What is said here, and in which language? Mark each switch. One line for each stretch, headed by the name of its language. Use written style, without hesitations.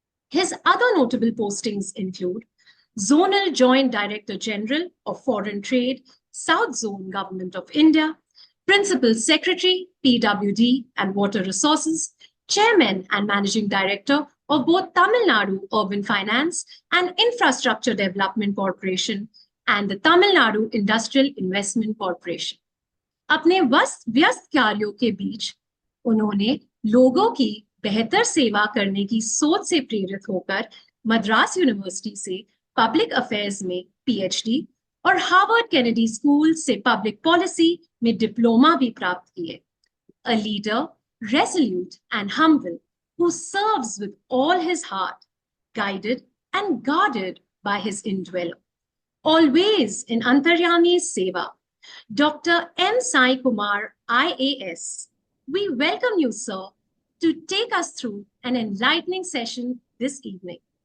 English: His other notable postings include Zonal Joint Director General of Foreign Trade, South Zone Government of India, Principal Secretary, PWD and Water Resources, Chairman and Managing Director of both Tamil Nadu Urban Finance and Infrastructure Development Corporation and the Tamil Nadu Industrial Investment Corporation.
Hindi: अपने व्यस्त कार्यों के बीच उन्होंने लोगों की बेहतर सेवा करने की सोच से प्रेरित होकर मद्रास यूनिवर्सिटी से पब्लिक अफेयर्स में पीएचडी और हार्वर्ड केनेडी स्कूल से पब्लिक पॉलिसी में डिप्लोमा भी प्राप्त किए.
English: A leader resolute and humble who serves with all his heart, guided and guarded by his indweller. Always in Antaryami's Seva, Dr. M Sai Kumar, IAS. We welcome you, sir, to take us through an enlightening session this evening.